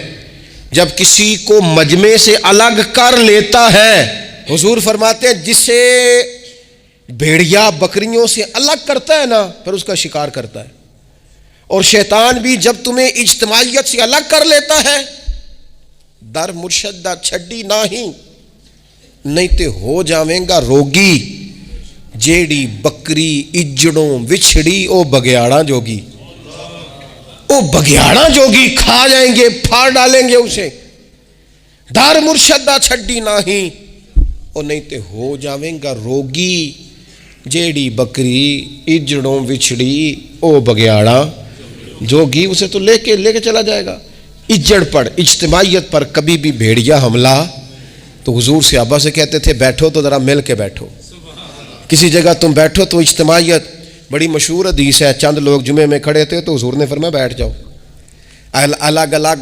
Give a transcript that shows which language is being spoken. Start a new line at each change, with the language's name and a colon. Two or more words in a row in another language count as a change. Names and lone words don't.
Urdu: جب کسی کو مجمع سے الگ کر لیتا ہے، حضور فرماتے ہیں جسے بھیڑیا بکریوں سے الگ کرتا ہے نا، پھر اس کا شکار کرتا ہے. اور شیطان بھی جب تمہیں اجتماعیت سے الگ کر لیتا ہے،
Punjabi: در مرشدہ چھڈی نہیں تے ہو جاویں گا روگی. جیڑی بکری اجڑوں وچھڑی او بگیاڑا جوگی، او بگیاڑا جوگی
Urdu: کھا جائیں گے، پھاڑ ڈالیں گے اسے.
Punjabi: در مرشدہ چھڈی او نہیں تے ہو جاویں گا روگی. جیڑی بکری اجڑوں وچھڑی او بگیاڑا جوگی،
Urdu: اسے تو لے کے چلا جائے گا. اجڑ پر، اجتماعیت پر کبھی بھی بھیڑیا حملہ. تو حضور صحابہ سے کہتے تھے بیٹھو تو ذرا مل کے بیٹھو، کسی جگہ تم بیٹھو تو اجتماعیت. بڑی مشہور حدیث ہے، چند لوگ جمعے میں کھڑے تھے تو حضور نے فرمایا بیٹھ جاؤ الگ الگ.